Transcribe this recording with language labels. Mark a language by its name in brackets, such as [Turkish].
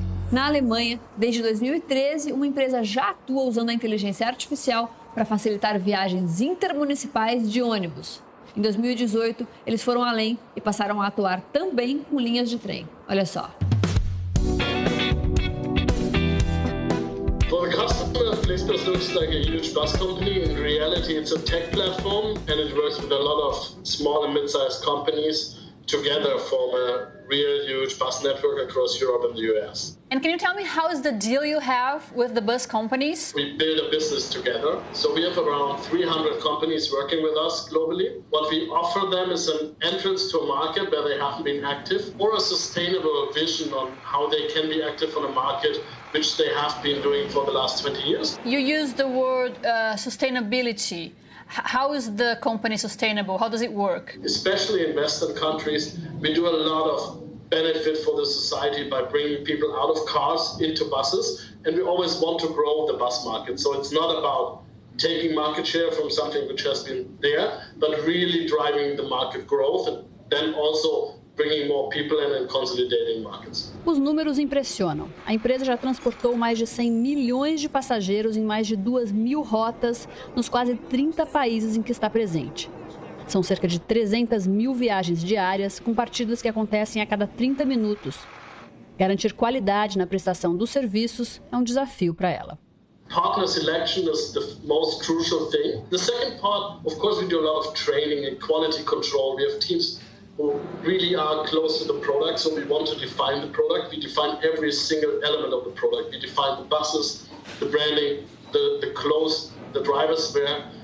[Portuguese] Na Alemanha, desde 2013, uma empresa já atua usando a inteligência artificial para facilitar viagens intermunicipais de ônibus. Em 2018, eles foram além e passaram a atuar também com linhas de trem. Olha só. [English] For the customer, Flixbus looks like a huge bus company. In reality, it's a tech platform and it works with a lot of small and mid-sized companies together form a real huge bus network across Europe and the US. And can you tell me how is the deal you have with the bus companies? We build a business together. So we have around 300 companies working with us globally. What we offer them is an entrance to a market where they haven't been active or a sustainable vision on how they can be active on a market which they have been doing for the last 20 years. You use the word sustainability. How is the company sustainable? How does it work? Especially in Western countries, we do a lot of benefit for the society by bringing people out of cars into buses, and we always want to grow the bus market. So it's not about taking market share from something which has been there, but really driving the market growth and then also bringing more people in and consolidating markets. [Portuguese] Os números impressionam. A empresa já transportou mais de 100 milhões de passageiros em mais de 2.000 rotas nos quase 30 países em que está presente. São cerca de 300 mil viagens diárias, com partidas que acontecem a cada 30 minutos. Garantir qualidade na prestação dos serviços é um desafio para ela. [English] Partner selection is the most crucial thing. The second part, of course, we do a lot of training and quality control. We have teams who really are close to the product, so we want to define the product. We define every single element of the product. We define the buses, the branding, the clothes, the drivers wear.